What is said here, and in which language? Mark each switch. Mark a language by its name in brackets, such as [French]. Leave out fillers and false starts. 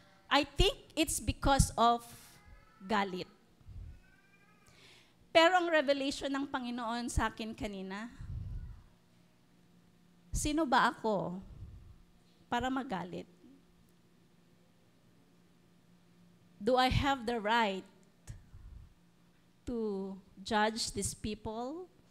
[English] I think it's because of galit. [Filipino] Pero ang revelation ng Panginoon sa akin kanina, sino ba ako para magalit? [English] Do I have the right to judge these people?